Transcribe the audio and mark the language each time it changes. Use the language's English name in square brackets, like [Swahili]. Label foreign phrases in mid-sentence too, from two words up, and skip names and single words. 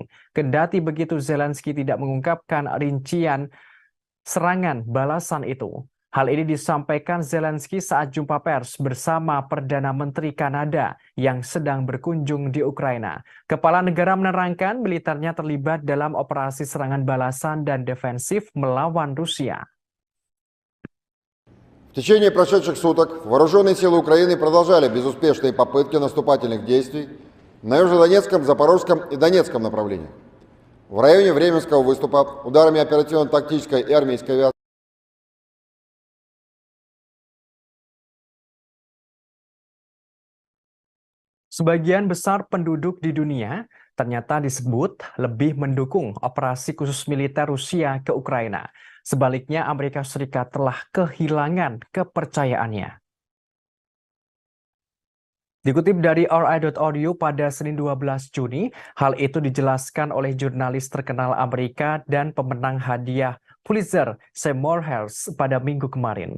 [Indonesian] Kendati begitu, Zelensky tidak mengungkapkan rincian serangan balasan itu. Hal ini disampaikan Zelensky saat jumpa pers bersama Perdana Menteri Kanada yang sedang berkunjung di Ukraina. Kepala negara menerangkan militernya terlibat dalam operasi serangan balasan dan defensif melawan Rusia. [Russian] В течение прошедших суток вооруженные силы Украины продолжали безуспешные попытки наступательных действий на Южнодонецком, Запорожском и Донецком направлениях. В районе Временского выступа ударами оперативно-тактической и армейской авиации [Indonesian] Sebagian besar penduduk di dunia ternyata disebut lebih mendukung operasi khusus militer Rusia ke Ukraina. Sebaliknya, Amerika Serikat telah kehilangan kepercayaannya. Dikutip dari RI.audio pada Senin 12 Juni, hal itu dijelaskan oleh jurnalis terkenal Amerika dan pemenang hadiah Pulitzer, Seymour Hersh pada minggu kemarin.